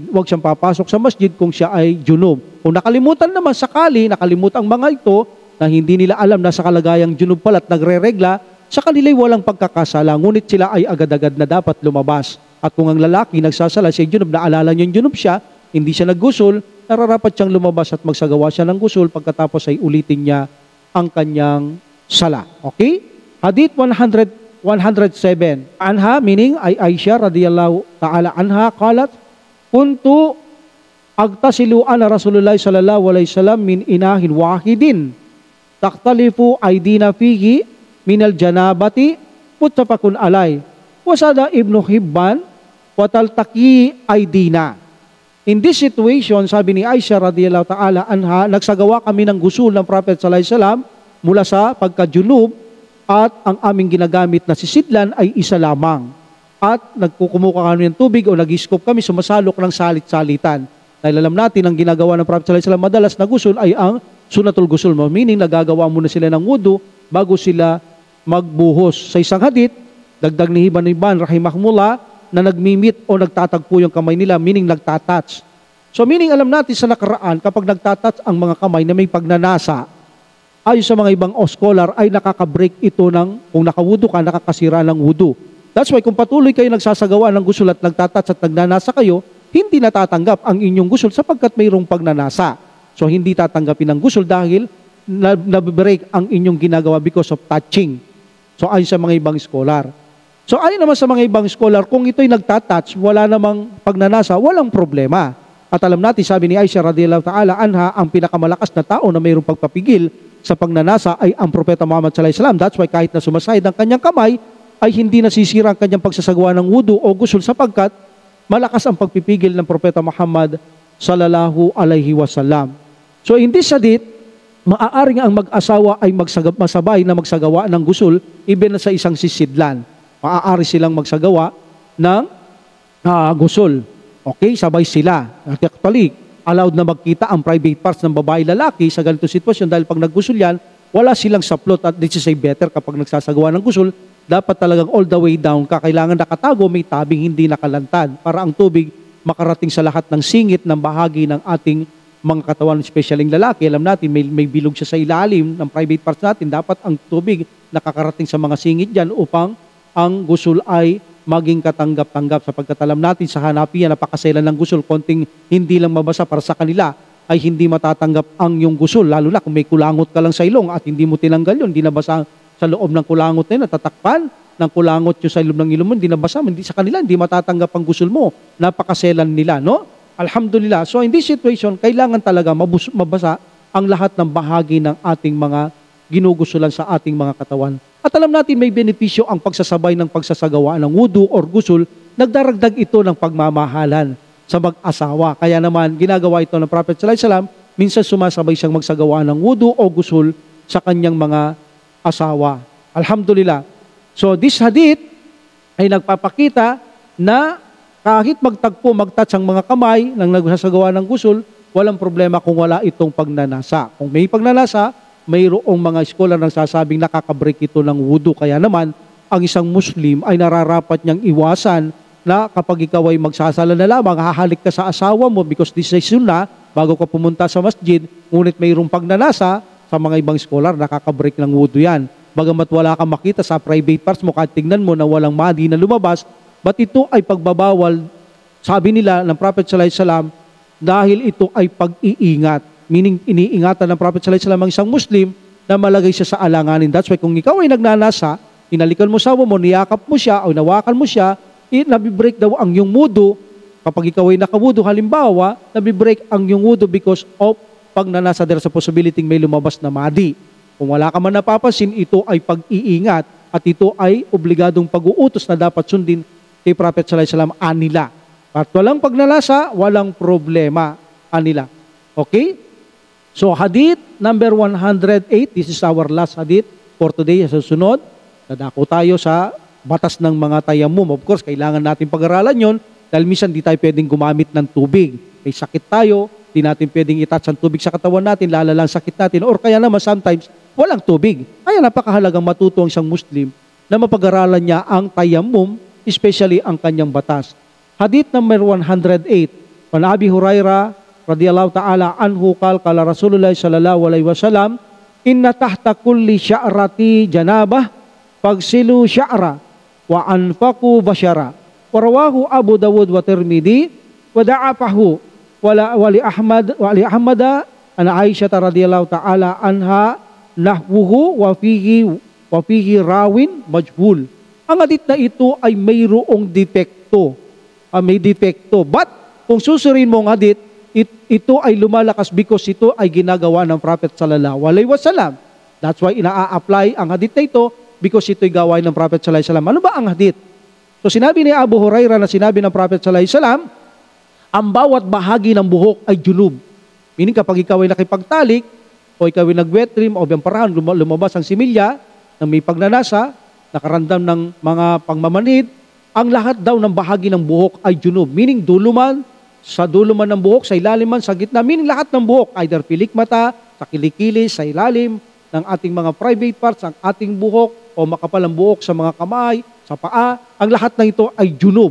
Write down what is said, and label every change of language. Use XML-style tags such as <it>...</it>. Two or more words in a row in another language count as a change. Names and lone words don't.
<tl>Huwag siyang papasok sa masjid kung siya ay junub. Kung nakalimutan naman nakalimutan ang mga ito na hindi nila alam na sa kalagayang junub pala at nagre-regla, sa kanila'y walang pagkakasala, ngunit sila ay agad-agad na dapat lumabas. At kung ang lalaki nagsasala siya junub, naalala niya yung junub siya, hindi siya naggusul, nararapat siyang lumabas at magsagawa siya ng gusul, pagkatapos ay ulitin niya ang kanyang sala. Okay? Hadith 107.</tl> <ar>عنها,</ar> <tl>meaning ay</tl> <ar>عائشة رضي الله تعالى عنها، قالت، كنت أغتسل أنا رسول الله صلى الله عليه وسلم من إناء واحد، تختلف أيدينا فيه، من الجنابة متفق عليه وزاد ابن حبان وتلتقي أيدينا.</ar> <en>In this situation,</en> <tl>sabi ni Aisha</tl> <ar>رضي الله تعالى عنها,</ar> <tl>nagsagawa kami ng gusul ng Prophet</tl> <ar>صلى الله عليه وسلم</ar> <tl>mula sa pagkajunub at ang aming ginagamit na sisidlan ay isa lamang. At nagkukumuha kami ng tubig o nag-scoop kami, sumasalok ng salit-salitan. Dahil alam natin, ang ginagawa ng Prophet</tl> <ar>صلى الله عليه وسلم</ar> <tl>madalas na gusul ay ang</tl> <ar>سنة الغسل,</ar> <tl>meaning nagagawa muna sila ng wudu bago sila magbuhos. Sa isang hadith, dagdag ni Ibn rahimahumullah, na nagmimit o nagtatagpo yung kamay nila, meaning nagtatouch. So meaning alam natin sa nakaraan, kapag nagtatouch ang mga kamay na may pagnanasa, ayon sa mga ibang scholar, ay nakaka-break ito ng, kung nakawudu ka, nakakasira ng wudu.</tl> <en>That's why</en> <tl>kung patuloy kayo nagsasagawa ng gusul at nagtatats at nagnanasa kayo, hindi natatanggap ang inyong gusul sapagkat mayroong pagnanasa. So hindi tatanggapin ang gusul dahil nabibreak ang inyong ginagawa</tl> <en>because of touching.</en> <tl>So ayon sa mga ibang scholar. So ayon naman sa mga ibang scholar, kung ito'y nagtatouch, wala namang pagnanasa, walang problema. At alam natin, sabi ni Aisha</tl> <ar>رضي الله تعالى عنها,</ar> <tl>ang pinakamalakas na tao na mayroong pagpapigil sa pagnanasa ay ang Propeta Muhammad</tl> <ar>صلى الله عليه وسلم.</ar> <en>That's why</en> <tl>kahit na sumasahid ang kanyang kamay, ay hindi nasisira ang kanyang pagsasagawa ng wudu o gusul sapagkat malakas ang pagpipigil ng Propeta Muhammad</tl> <ar>صلى الله عليه وسلم.</ar> <en>So in this hadith,</en> <tl>maaaring ang mag-asawa ay masabay na magsagawa ng gusul even na sa isang sisidlan. Maaari silang magsagawa ng gusul. Okay, sabay sila. Actually, allowed na magkita ang</tl> <en>private parts</en> <tl>ng babae lalaki sa ganitong sitwasyon dahil pag naggusul yan, wala silang saplot at</tl> <en>this is a better</en> <tl>kapag nagsasagawa ng gusul, dapat talagang</tl> <en>all the way down</en> <tl>ka. Kailangan nakatago, may tabing hindi nakalantad para ang tubig makarating sa lahat ng singit ng bahagi ng ating mga katawan, especially ng lalaki. Alam natin, may bilog siya sa ilalim ng</tl> <en>private parts</en> <tl>natin. Dapat ang tubig nakakarating sa mga singit dyan upang ang gusul ay maging katanggap-tanggap sapagkat alam natin sa hanapian, napakaselan ng gusul, konting hindi lang mabasa para sa kanila ay hindi matatanggap ang iyong gusul, lalo na kung may kulangot ka lang sa ilong at hindi mo tinanggal yun, hindi nabasa sa loob ng kulangot na yun, natatakpan ng kulangot yung sa loob ng ilong mo, hindi nabasa, hindi sa kanila, hindi matatanggap ang gusul mo, napakaselan nila, no?</tl> <en>Alhamdulillah. So in this situation,</en> <tl>kailangan talaga mabasa ang lahat ng bahagi ng ating mga ginugusulan sa ating mga katawan. At alam natin may benepisyo ang pagsasabay ng pagsasagawa ng wudu or gusul, nagdaragdag ito ng pagmamahalan sa mag-asawa. Kaya naman ginagawa ito ng Prophet</tl> <ar>صلى الله عليه وسلم,</ar> <tl>minsan sumasabay siyang magsagawa ng wudu o gusul sa kanyang mga asawa. Alhamdulillah. So this hadith ay nagpapakita na kahit magtagpo, magtouch ang mga kamay ng nagsasagawa ng gusul, walang problema kung wala itong pagnanasa. Kung may pagnanasa, mayroong mga scholar nang sasabing nakaka-break ito ng wudu. Kaya naman, ang isang Muslim ay nararapat niyang iwasan na kapag ikaw ay magsasala na lamang, hahalik ka sa asawa mo</tl> <en>because this is sunnah</en> <tl>bago ka pumunta sa masjid, ngunit mayroong pagnanasa, sa mga ibang scholar, nakaka-break ng wudu yan. Bagamat wala kang makita sa</tl> <en>private parts</en> <tl>mo, kahit tingnan mo na walang madi na lumabas, but ito ay pagbabawal, sabi nila ng Prophet</tl> <ar>صلى الله عليه وسلم,</ar> <tl>dahil ito ay pag-iingat. Meaning, iniingatan ng Prophet</tl> <ar>صلى الله عليه وسلم</ar> <tl>ang isang Muslim na malagay siya sa alanganin.</tl> <en>That's why</en> <tl>kung ikaw ay nagnanasa, inalikan mo sa mo, niyakap mo siya, o nawakan mo siya, nabibreak daw ang iyong wudu. Kapag ikaw ay nakawudu, halimbawa, nabibreak ang iyong wudu</tl> <en>because of</en> <tl>pagnanasa there sa possibility may lumabas na madi. Kung wala ka man napapansin, ito ay pag-iingat at ito ay obligadong pag-uutos na dapat sundin kay Prophet</tl> <ar>صلى الله عليه وسلم</ar> <tl>anila. At walang pagnanasa, walang problema anila. Okay?</tl> <en>So hadith number 108, this is our last hadith for today.</en> <tl>Sa susunod, dadako tayo sa batas ng mga tayamum. Of course, kailangan natin pag-aralan yon dahil minsan di tayo pwedeng gumamit ng tubig. May sakit tayo, di natin pwedeng itouch ang tubig sa katawan natin, lalalang sakit natin. Or kaya naman sometimes, walang tubig. Kaya napakahalagang matuto ang isang Muslim na mapag-aralan niya ang tayamum, especially ang kanyang batas.</tl> <en>Hadith number 108,</en> <ar>عن أبي هريرة رضي الله تعالى عنه قال رسول الله صلى الله عليه وسلم، إن تحت كل شعرة جنابة فاغسلوا الشعر وأنقوا البشرة. ورواه أبو داود والترمذي وضعفه ولأحمد عن عائشة رضي الله تعالى عنها نحوه وفيه راو مجهول.</ar> <tl>Ang hadith na ito ay mayroong depekto. May depekto. But kung susurin mo ang hadith, ito ay lumalakas because ito ay ginagawa ng Prophet</tl> <ar>صلى الله عليه وسلم.</ar> <en>That's why</en> <tl>ina-apply ang hadith na ito because ito ay gawain ng Prophet</tl> <ar>صلى الله عليه وسلم.</ar> <tl>Ano ba ang hadith? So sinabi ni Abu Hurairah na sinabi ng Prophet</tl> <ar>صلى الله عليه وسلم,</ar> <tl>ang bawat bahagi ng buhok ay junub. Meaning kapag ikaw ay nakipagtalik o ikaw ay nag-</tl> <en>wet dream</en> <tl>o biyang parahan, lumabas ang similya na may pagnanasa, nakarandam ng mga pangmamanid, ang lahat daw ng bahagi ng buhok ay junub. Meaning dulo man, sa dulo man ng buhok, sa ilalim man, sa gitna, meaning lahat ng buhok, either pilik mata, sa kilikili, sa ilalim ng ating mga</tl> <en>private parts,</en> <tl>ang ating buhok, o makapal ang buhok sa mga kamay, sa paa, ang lahat ng ito ay junub.</tl>